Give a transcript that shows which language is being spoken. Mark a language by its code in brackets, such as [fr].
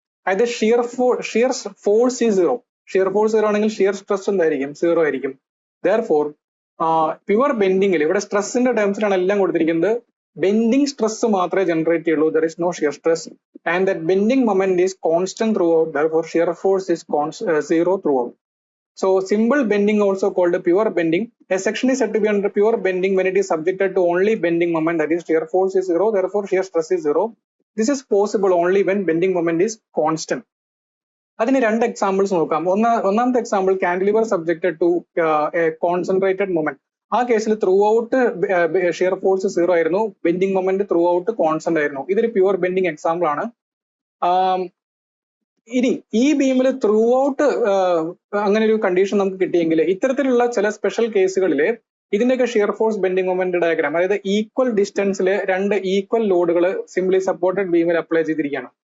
[ml] അതായത് shear force ഈ zero. Shear force zero ആണെങ്കിൽ ഷിയർ സ്ട്രെസ് എന്തായിരിക്കും? സീറോ ആയിരിക്കും. Therefore, പ്യുവർ ബെൻഡിങ്ങിൽ ഇവിടെ സ്ട്രെസ്സിന്റെ ടേംസിലാണ് എല്ലാം കൊടുത്തിരിക്കുന്നത്. ബെൻഡിങ് സ്ട്രെസ് മാത്രമേ ജനറേറ്റ് ചെയ്യുള്ളൂ. [en] There is no shear stress and that bending moment is constant throughout. Therefore, shear force is zero throughout. So, simple bending also called pure bending. A section is said to be under pure bending when it is subjected to only bending moment, that is shear force is zero. Therefore, shear stress is zero. This is possible only when bending moment is constant. [ml] അതിന് രണ്ട് examples നോക്കാം. ഒന്നാമത്തെ example, cantilever subjected to A concentrated moment. ആ കേസിൽ through out shear force zero ആയിരുന്നു, bending moment through out constant ആയിരുന്നു. ഇതൊരു pure bending example ആണ്. ഇനി ഈ ബീമിൽ ത്രൂ ഔട്ട് അങ്ങനെ ഒരു കണ്ടീഷൻ നമുക്ക് കിട്ടിയെങ്കിൽ ഇത്തരത്തിലുള്ള ചില സ്പെഷ്യൽ കേസുകളിൽ ഇതിന്റെയൊക്കെ shear force bending moment diagram, അതായത് ഈക്വൽ ഡിസ്റ്റൻസിൽ രണ്ട് ഈക്വൽ ലോഡുകൾ സിംപ്ലി സപ്പോർട്ടഡ് ബീമിൽ അപ്ലൈ ചെയ്തിരിക്കുകയാണ്.